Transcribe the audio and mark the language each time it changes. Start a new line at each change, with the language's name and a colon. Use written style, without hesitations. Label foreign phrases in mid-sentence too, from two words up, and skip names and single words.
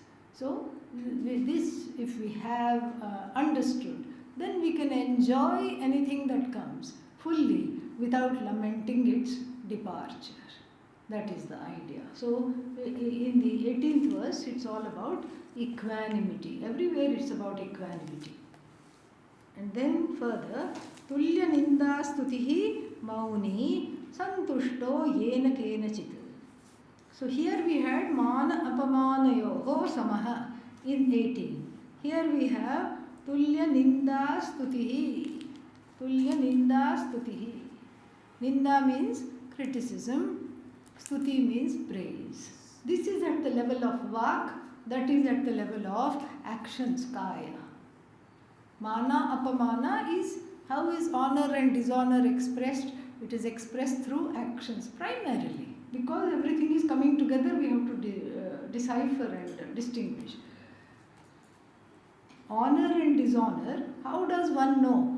English: So this, if we have understood, then we can enjoy anything that comes fully without lamenting its departure. That is the idea. So in the 18th verse, it's all about equanimity. Everywhere it's about equanimity. And then further,
Sanskrit: तुल्य निन्दा स्तुतिः मौनी सन्तुष्टो येन केनचित्.
English: So here we had
Sanskrit: मान अपमानयोः समः
English: in 18. Here we have
Sanskrit: तुल्य निन्दा स्तुतिः. तुल्य निन्दा स्तुतिः.
English: Ninda means criticism. Stuti means praise. This is at the level of vak, that is at the level of actions, kaya.
Sanskrit: मान अपमान
English: is how is honor and dishonor expressed? It is expressed through actions primarily. Because everything is coming together, we have to decipher and distinguish. Honor and dishonor, how does one know?